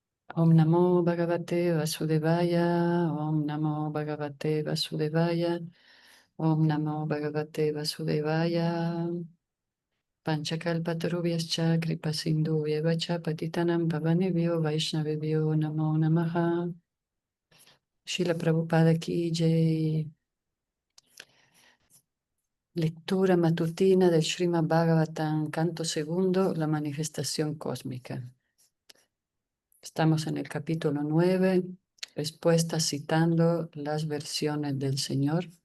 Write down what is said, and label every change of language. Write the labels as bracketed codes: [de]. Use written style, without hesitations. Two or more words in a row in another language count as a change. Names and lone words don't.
[sa] Om Namo Bhagavate Vasudevaya, Om Namo Bhagavate Vasudevaya, Om Namo Bhagavate Vasudevaya, Panchakalpatarubhyascha Kripasindhuvyacha Patitanam Pavanebhyo Vaishnavebhyo Namo Namaha. [hi] Srila Prabhupada Ki Jai. [es] Lectura matutina del Srimad Bhagavatam, canto segundo, la manifestación cósmica. Estamos en el capítulo 9, respuestas citando las versiones del Señor.